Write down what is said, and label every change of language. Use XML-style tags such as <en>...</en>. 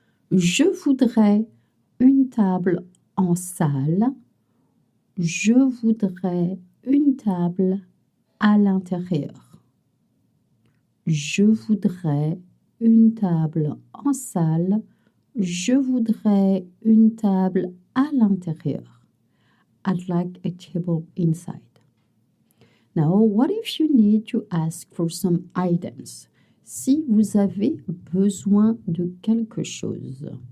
<fr>Je voudrais une table en salle. Je voudrais une table à l'intérieur. Je voudrais une table en salle. Je voudrais une table à l'intérieur.</fr> <en>I'd like a table inside. Now, what if you need to ask for some items?</en> <fr>Si vous avez besoin de quelque chose.</fr>